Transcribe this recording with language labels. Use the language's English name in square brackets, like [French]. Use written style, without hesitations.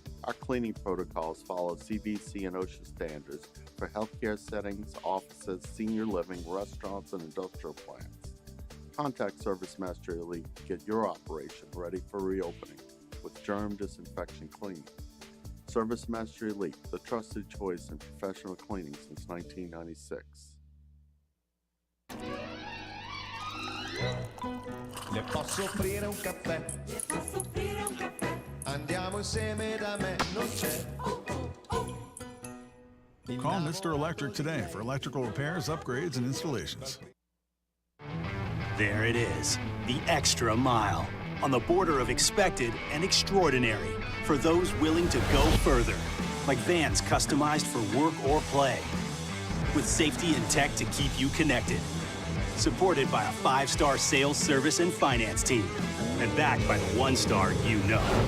[English] Our cleaning protocols follow CDC and OSHA standards for healthcare settings, offices, senior living, restaurants, and industrial plants. Contact ServiceMaster Elite to get your operation ready for reopening with germ disinfection cleaning. ServiceMaster Elite, the trusted choice in professional cleaning since 1996. [Italian] Le posso offrire un caffè? Andiamo insieme da me, non c'è. [English] Call Mr. Electric today for electrical repairs, upgrades, and installations. There it is, the extra mile, on the border of expected and extraordinary, for those willing to go further, like vans customized for work or play, with safety and tech to keep you connected, supported by a 5-star sales, service, and finance team, and backed by the 1-star you know.